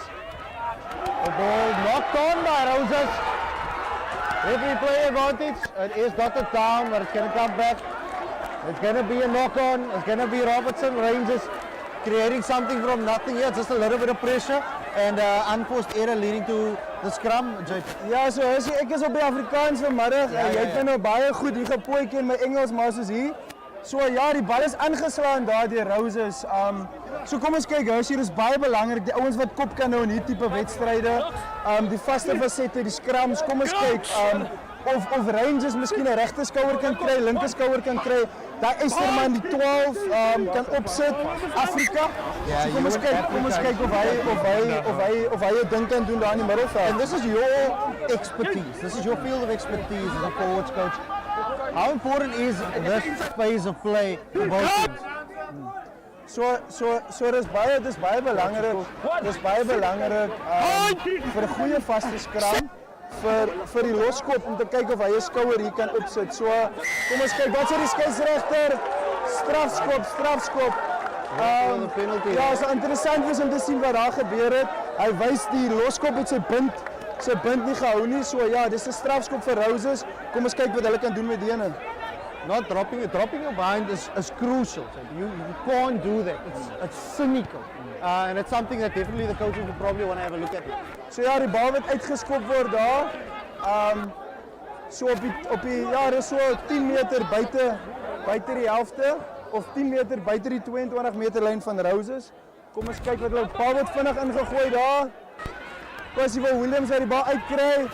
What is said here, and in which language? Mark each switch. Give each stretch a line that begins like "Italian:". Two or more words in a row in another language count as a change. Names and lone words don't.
English: The ball knocked on by Roses. Referee play advantage. It is dotted down, but it's going to come back. It's going to be a knock-on. It's going to be Robertson, Rangers creating something from nothing here. Just a little bit of pressure and unforced error leading to the scrum.
Afrikaans: Ja, so ek is op die Afrikaans vanmiddag. Jy het my nou baie goed hier gepootjie in my Engels, maar soos hier. So ja, die bal is aangeslaan daar deur Roses. So kom ons kyk, hier is baie belangrik. Die ouens wat kop kan nou in hierdie tipe wedstryde. Die vaste fasette, die scrums. Kom ons kyk of Rangers miskien 'n regte skouer kan kry, linker skouer kan kry. Daai Esterman die 12 kan opsit Afrika. Ja, so kom ons kyk of hy 'n ding kan doen daar in die middelveld.
English: And this is your expertise. This is your field of expertise as a forwards coach. How important is this phase of play for both teams?
Afrikaans: So dis baie belangrik. Dis baie belangrik vir 'n goeie vaste skram. Vir die loskop om te kyk of hy 'n skouer hier kan opsit. So kom ons kyk, wat sê die skeieregter? Strafskop. Ja, so interessant is om te sien wat daar gebeur het. Hy wys die loskop met sy bind nie gehou nie. So ja, dis 'n strafskop vir Roses. Kom ons kyk wat hulle kan doen met die ene.
English: Not dropping your bind is crucial. You can't do that. It's cynical. And it's something that definitely the coaches will probably want to have a look at.
Afrikaans: So ja, die bal wat uitgeskop word daar. So op die ja, dis so 10 meter buite die helfte of 10 meter buite die 22 meter lyn van Roses. Kom ons kyk wat hulle bal wat vinnig ingegooi daar. Possible Williams uit die bal uitkry.